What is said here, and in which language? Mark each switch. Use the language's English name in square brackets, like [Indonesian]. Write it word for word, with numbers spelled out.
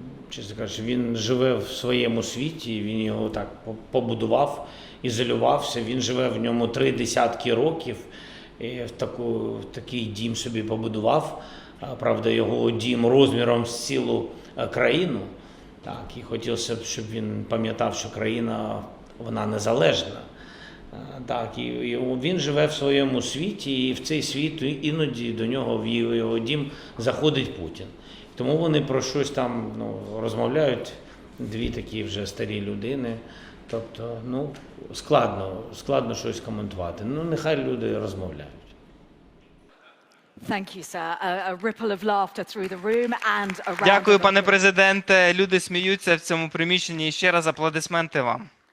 [Ukrainian] Чесно кажучи, він живе в своєму світі, він його так побудував, ізолювався, він живе в ньому три десятки років, і в, таку, в такий дім собі побудував, правда, його дім розміром з цілу країну, так, і хотілося б, щоб він пам'ятав, що країна, вона незалежна, так, і, і він живе в своєму світі, і в цей світ іноді до нього, в його дім, заходить Путін. Тому вони про щось там ну, розмовляють, дві такі вже старі людини. Тобто, ну, складно, складно щось коментувати. Ну, нехай люди розмовляють. [English] Thank you, sir. A ripple of laughter through the room and around. [Ukrainian] Дякую, пане президенте. Люди сміються в цьому приміщенні. І ще раз аплодисменти вам.